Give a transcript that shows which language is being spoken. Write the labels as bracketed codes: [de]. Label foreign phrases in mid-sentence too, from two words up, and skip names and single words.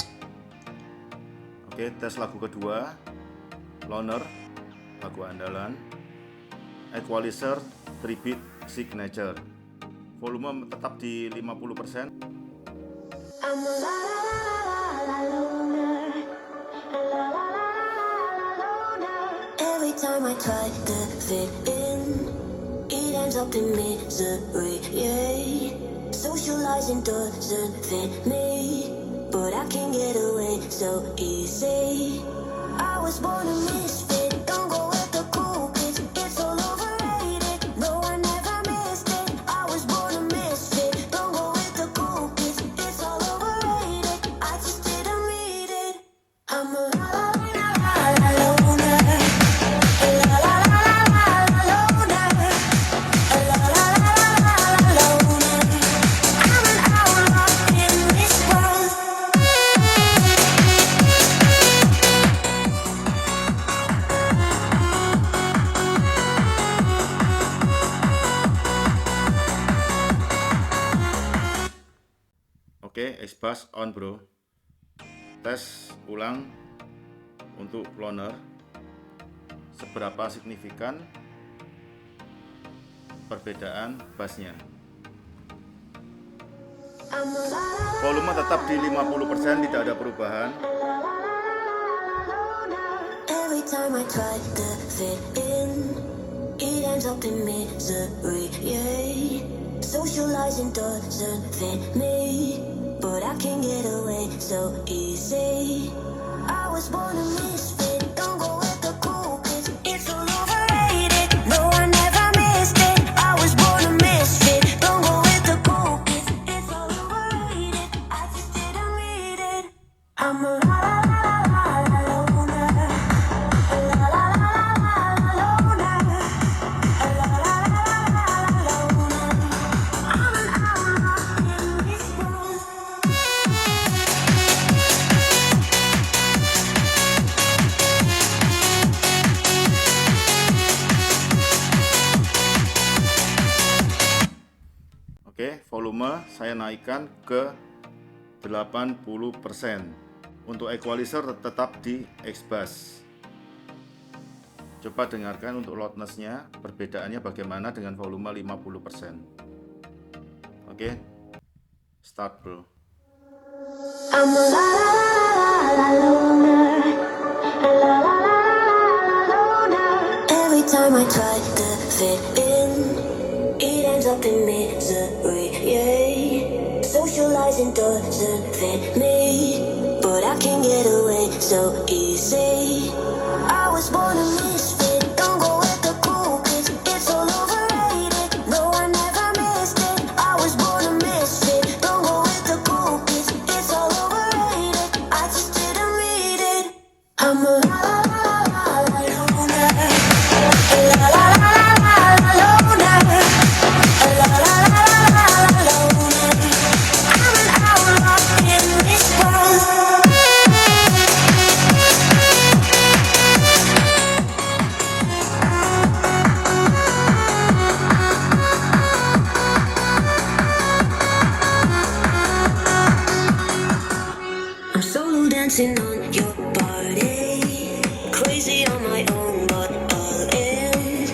[id] Oke, tes lagu kedua, Loner, lagu andalan, Equalizer, [en] 3-beat signature. [id] Volume tetap di 50%. [en] I'm a la la la la loner, a la la la la loner. Every time I try to fit in, it ends up in misery. Yeah, socializing doesn't fit me, but I can get away so easy. I was born a misfit. Don't go with the cool kids. It's all overrated. No, I never missed it. I was born a misfit. Don't go with the cool kids. It's all overrated. I just didn't read it. I'm a la la la la la loner. A la la la la la loner. A la la la la la loner. I'm an outlaw in this world. Oke, X-Bass on bro. [id] Tes ulang untuk Loner. Seberapa signifikan perbedaan bassnya? [en] I'm a la la [id] Volume tetap di 50%, tidak ada perubahan. [en] Every time I try to fit in, it ends up in misery. Yeah, socializing doesn't fit me, but I can get away so easy. I was born a misfit. Don't go with the cool kids. It's all overrated. No, I never missed it. I was born a misfit. Don't go with the cool kids. It's all overrated. I just didn't read it. I'm a la la la la la loner. A la la la la la loner. A la la la la la loner. I'm an outlaw in this world. [id] Oke, volume saya naikkan ke 80%. Untuk equalizer tetap di X-Bass. Coba dengarkan untuk loudness-nya, perbedaannya bagaimana dengan volume 50%. Oke, [en] start bro. I'm a la la la la loner. A la la la la loner. Every time I try to fit in, it ends up in misery. Yeah, socializing doesn't fit me, but I can get away so easy. I was born a misfit. Don't go with the cool kids. It's all overrated. No, I never missed it. I was born a misfit. Don't go with the cool kids. It's all overrated. I just didn't read it. I'm a la la la la la loner. A la la la la la loner. A la la la la la loner. I'm an outlaw in this world. I'm solo dancing on your body, crazy on my own, but all in.